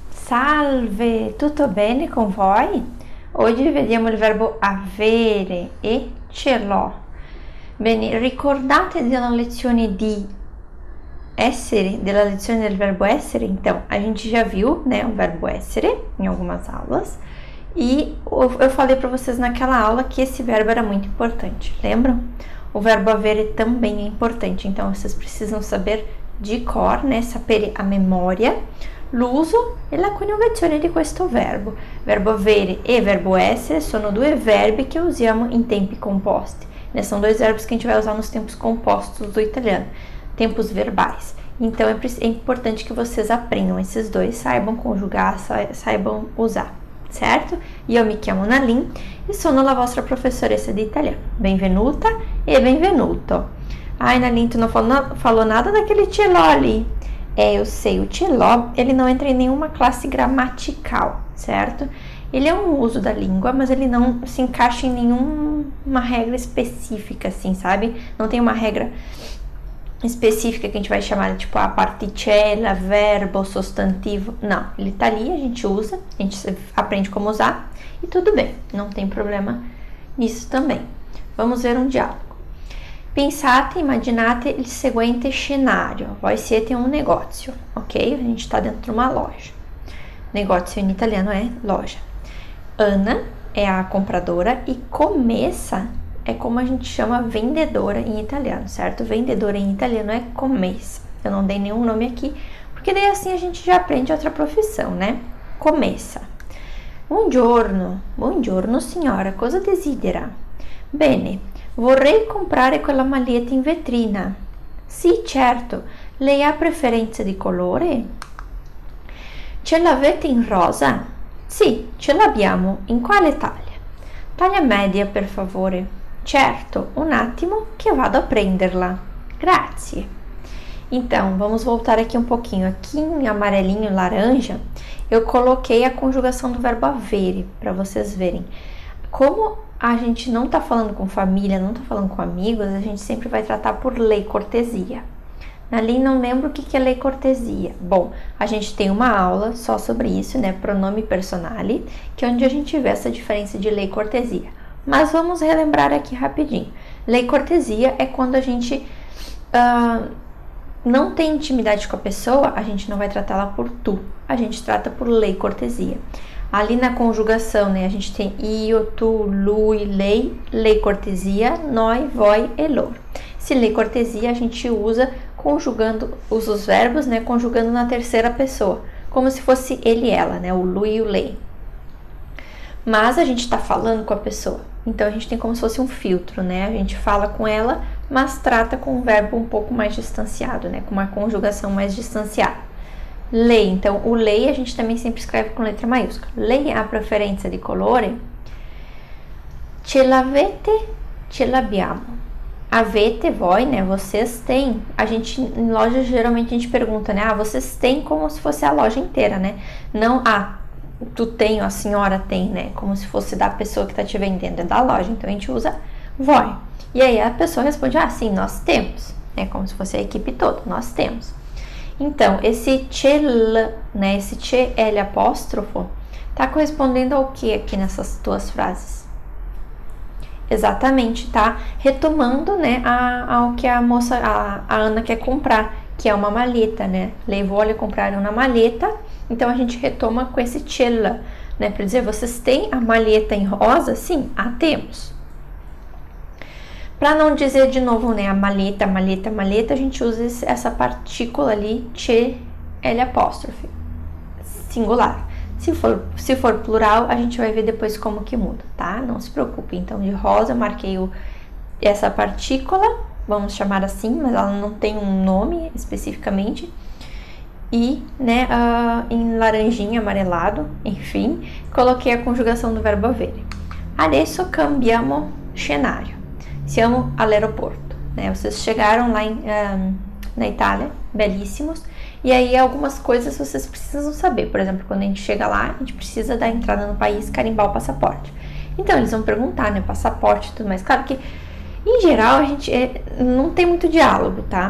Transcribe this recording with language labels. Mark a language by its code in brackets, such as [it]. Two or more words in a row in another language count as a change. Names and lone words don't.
[it] Salve, tutto bene con voi? Oggi vediamo il verbo avere e ce l'ho. Bene, ricordate della lezione di essere, della lezione del verbo essere? [pt] Então, a gente já viu, né, o verbo essere em algumas aulas. E eu falei para vocês naquela aula que esse verbo era muito importante, lembram? O verbo avere também é importante, então vocês precisam saber de cor, né, sapere a memória, [it] l'uso e la coniugazione di questo verbo. Verbo avere e verbo essere sono due verbi che usiamo in tempi composti, [pt] né? São dois verbos que a gente vai usar nos tempos compostos do italiano, tempos verbais. Então é importante que vocês aprendam esses dois, saibam conjugar, saibam usar, certo? [it] Io mi chiamo Nalin e sono la vostra professoressa di italiano. Benvenuta e benvenuto. [pt] Ai, Nalin, tu não falou nada daquele [it] ce l'ho [pt] ali. Eu sei, o [it] ce l'ho, [pt] ele não entra em nenhuma classe gramatical, certo? Ele é um uso da língua, mas ele não se encaixa em nenhuma regra específica, assim, sabe? Não tem uma regra específica que a gente vai chamar de tipo a particella, verbo, sostantivo. Não, ele tá ali, a gente usa, a gente aprende como usar e tudo bem, não tem problema nisso também. Vamos ver um diálogo. [it] Pensate, immaginate il seguente scenario. Voi siete un negozio, ok? [pt] A gente está dentro de uma loja. Negócio em italiano é loja. Ana é a compradora e commessa é como a gente chama vendedora em italiano, certo? Vendedora em italiano é commessa. Eu não dei nenhum nome aqui, porque daí assim a gente já aprende outra profissão, né? [it] Commessa. Buongiorno signora, cosa desidera? Bene, vorrei comprare quella maglietta in vetrina. Sì, certo. Lei ha preferenza di colore? Ce l'avete in rosa? Sì, ce l'abbiamo. In quale taglia? Taglia media, per favore. Certo, un attimo che vado a prenderla. Grazie. [pt] Então, vamos voltar aqui um pouquinho. Aqui em amarelinho, laranja, eu coloquei a conjugação do verbo avere, para vocês verem. Como a gente não tá falando com família, não tá falando com amigos, a gente sempre vai tratar por [it] lei cortesia. [pt] Ali não lembro o que é [it] lei cortesia. [pt] Bom, a gente tem uma aula só sobre isso, né? [it] Pronome personale, [pt] que é onde a gente vê essa diferença de [it] lei cortesia. [pt] Mas vamos relembrar aqui rapidinho. [it] Lei cortesia [pt] é quando a gente não tem intimidade com a pessoa, a gente não vai tratá-la por tu, a gente trata por [it] lei cortesia. [pt] Ali na conjugação, né, a gente tem [it] io, tu, lui, lei cortesia, noi, voi e loro. [pt] Se [it] lei cortesia [pt] a gente usa usa os verbos, né, conjugando na terceira pessoa, como se fosse ele e ela, né, o lui e o lei. Mas a gente está falando com a pessoa, então a gente tem como se fosse um filtro, né, a gente fala com ela, mas trata com um verbo um pouco mais distanciado, né, com uma conjugação mais distanciada. Lei, então o lei a gente também sempre escreve com letra maiúscula. [it] Lei ha preferenza di colore? Ce l'avete? Ce l'abbiamo. Avete, voi, [pt] né? Vocês têm. A gente, em loja, geralmente a gente pergunta, né? Ah, vocês têm, como se fosse a loja inteira, né? Não, tu tem, a senhora tem, né? Como se fosse da pessoa que tá te vendendo, é da loja. Então a gente usa voi. E aí a pessoa responde, sim, nós temos. É como se fosse a equipe toda, nós temos. Então, esse ce, né, esse ce L apóstrofo, tá correspondendo ao que aqui nessas duas frases? Exatamente, tá retomando, né, ao que a moça, a Ana quer comprar, que é uma maleta, né? [it] Lei vuole comprare una maleta, [pt] então a gente retoma com esse ce, né, para dizer, vocês têm a maleta em rosa? Sim, temos. Para não dizer de novo, né, a maleta, a gente usa essa partícula ali, ce, L apóstrofe, singular. Se for plural, a gente vai ver depois como que muda, tá? Não se preocupe. Então, de rosa, eu marquei essa partícula, vamos chamar assim, mas ela não tem um nome especificamente. E, né, em laranjinha, amarelado, enfim, coloquei a conjugação do verbo avere. [it] Adesso cambiamo scenario. Siamo all'aeroporto, [pt] né? Vocês chegaram lá na Itália, belíssimos, e aí algumas coisas vocês precisam saber. Por exemplo, quando a gente chega lá, a gente precisa dar entrada no país, carimbar o passaporte. Então, eles vão perguntar, né, passaporte e tudo mais. Claro que Em geral, a gente não tem muito diálogo, tá?